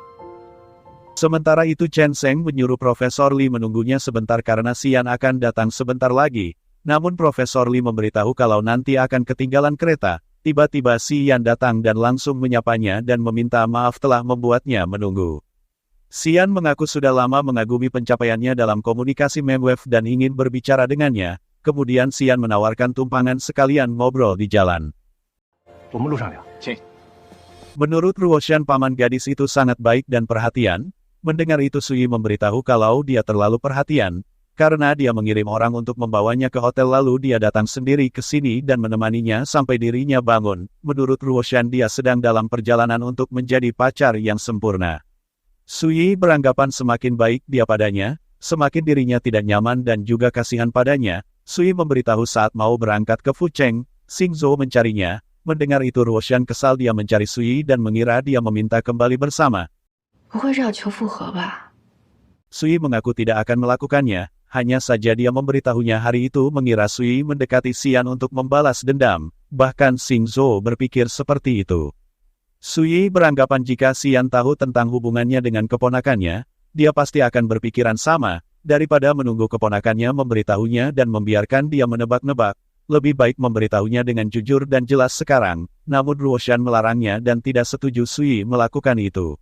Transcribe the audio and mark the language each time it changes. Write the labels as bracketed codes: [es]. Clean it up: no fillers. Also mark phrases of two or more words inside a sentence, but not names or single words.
[id] Sementara itu Chen Sheng menyuruh Profesor Li menunggunya sebentar karena Xian akan datang sebentar lagi, namun Profesor Li memberitahu kalau nanti akan ketinggalan kereta. Tiba-tiba Xian datang dan langsung menyapanya dan meminta maaf telah membuatnya menunggu. Xian mengaku sudah lama mengagumi pencapaiannya dalam komunikasi Memwave dan ingin berbicara dengannya. Kemudian Xian menawarkan tumpangan sekalian ngobrol di jalan. [zh] 我们路上聊。 [id] Menurut Ruoshan paman gadis itu sangat baik dan perhatian. Mendengar itu Sui memberitahu kalau dia terlalu perhatian. Karena dia mengirim orang untuk membawanya ke hotel lalu dia datang sendiri ke sini dan menemaninya sampai dirinya bangun. Menurut Ruoshan dia sedang dalam perjalanan untuk menjadi pacar yang sempurna. Sui beranggapan semakin baik dia padanya, semakin dirinya tidak nyaman dan juga kasihan padanya. Sui memberitahu saat mau berangkat ke Fucheng, Xingzhou mencarinya. Mendengar itu Ruoshan kesal dia mencari Sui dan mengira dia meminta kembali bersama. [zh] 不会是要求复合吧？ [id] Sui mengaku tidak akan melakukannya. Hanya saja dia memberitahunya hari itu mengira Sui mendekati Xian untuk membalas dendam, bahkan Xingzhou berpikir seperti itu. Sui beranggapan jika Xian tahu tentang hubungannya dengan keponakannya, dia pasti akan berpikiran sama, daripada menunggu keponakannya memberitahunya dan membiarkan dia menebak-nebak, lebih baik memberitahunya dengan jujur dan jelas sekarang, namun Ruoshan melarangnya dan tidak setuju Sui melakukan itu.